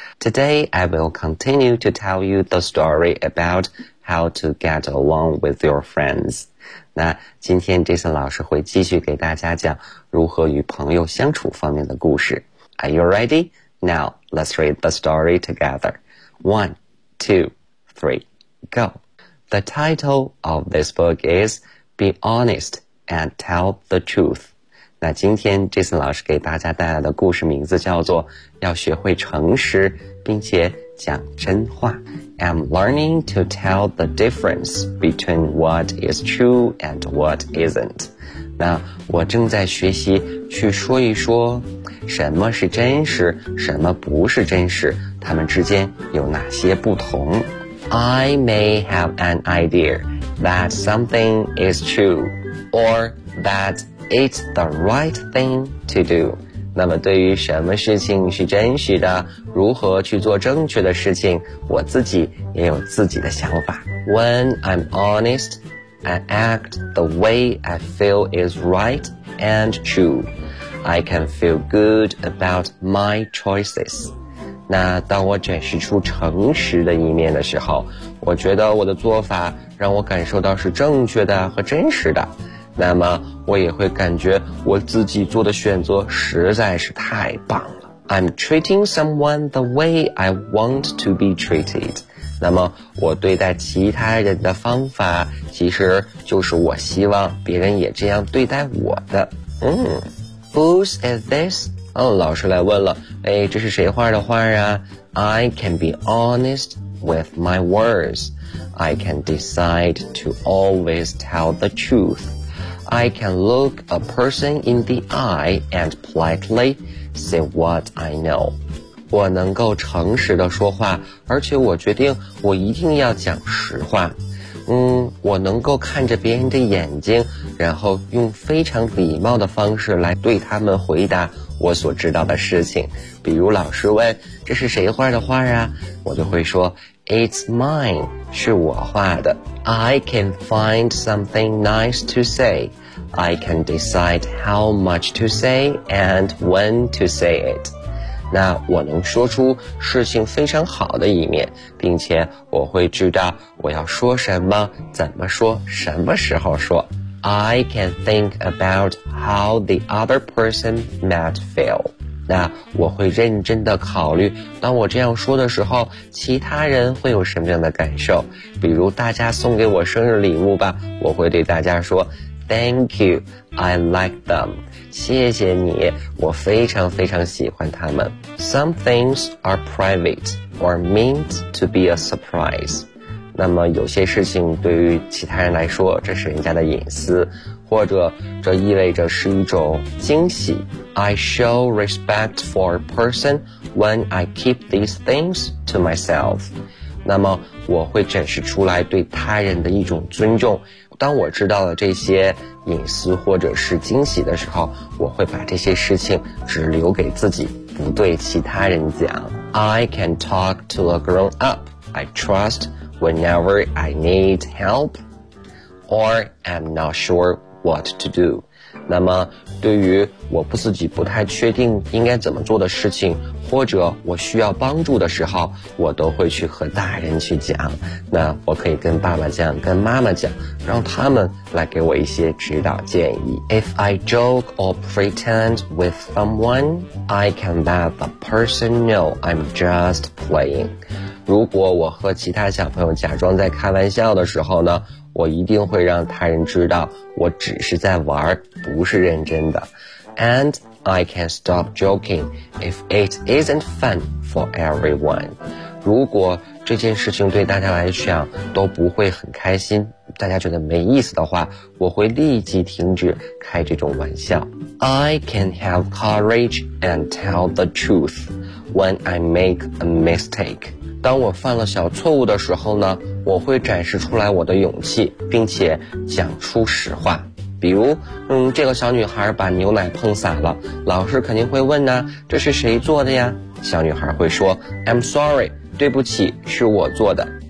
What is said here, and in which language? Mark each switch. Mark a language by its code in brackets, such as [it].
[en] Today, I will continue to tell you the story about how to get along with your friends. [zh] 那今天 Jason 老师会继续给大家讲如何与朋友相处方面的故事。 [en] Are you ready? Now, let's read the story together. 1, 2, 3, go. The title of this book is Be Honest and Tell the Truth. [zh] 那今天 Jason 老师给大家带来的故事名字叫做要学会诚实并且讲真话。 [en] I'm learning to tell the difference between what is true and what isn't. [zh] 那我正在学习去说一说什么是真实，什么不是真实，他们之间有哪些不同。 [en] I may have an idea that something is true or that it's the right thing to do. [zh] 那么对于什么事情是真实的，如何去做正确的事情，我自己也有自己的想法。 [en] When I'm honest, I act the way I feel is right and true. I can feel good about my choices. [zh] 那当我展示出诚实的一面的时候，我觉得我的做法让我感受到是正确的和真实的，那么我也会感觉我自己做的选择实在是太棒了。 [en] I'm treating someone the way I want to be treated. [zh] 那么我对待其他人的方法其实就是我希望别人也这样对待我的。 [en] Whose is this? [zh] 老师来问了，哎，这是谁画的画啊？ [en] I can be honest with my words. I can decide to always tell the truth. I can look a person in the eye and politely say what I know. [zh] 我能够诚实的说话，而且我决定我一定要讲实话。我能够看着别人的眼睛，然后用非常礼貌的方式来对他们回答我所知道的事情，比如老师问这是谁画的画啊，我就会说 [en] It's mine, [zh] 是我画的。 [en] I can find something nice to say. I can decide how much to say and when to say it. [zh] 那我能说出事情非常好的一面，并且我会知道我要说什么，怎么说，什么时候说。 [en] I can think about how the other person might feel. [zh] 那我会认真地考虑当我这样说的时候其他人会有什么样的感受，比如大家送给我生日礼物吧，我会对大家说 [en] Thank you, I like them. [zh] 谢谢你，我非常非常喜欢他们。 [en] Some things are private or meant to be a surprise. [zh] 那么有些事情对于其他人来说这是人家的隐私，或者这意味着是一种惊喜。 [en] I show respect for a person when I keep these things to to myself. [zh] 那么我会展示出来对他人的一种尊重。当我知道了这些隐私或者是惊喜的时候，我会把这些事情只留给自己，不对其他人讲。 [en] I can talk to a grown up I trust whenever I need help or am not sure what to do. [zh] 那么对于我不自己不太确定应该怎么做的事情，或者我需要帮助的时候，我都会去和大人去讲。那我可以跟爸爸讲，跟妈妈讲，让他们来给我一些指导建议。 [en] If I joke or pretend with someone, I can let the person know I'm just playing. [zh] 如果我和其他小朋友假装在开玩笑的时候呢，我一定会让他人知道我只是在玩，不是认真的。 [en] AndI can stop joking if it isn't fun for everyone. [zh] 如果这件事情对大家来讲都不会很开心，大家觉得没意思的话，我会立即停止开这种玩笑。 [en] I can have courage and tell the truth when I make a mistake. [zh] 当我犯了小错误的时候呢，我会展示出来我的勇气，并且讲出实话。比如这个小女孩把牛奶碰洒了，老师肯定会问呢，这是谁做的呀？小女孩会说 [en] I'm sorry, [zh] 对不起，是我做的。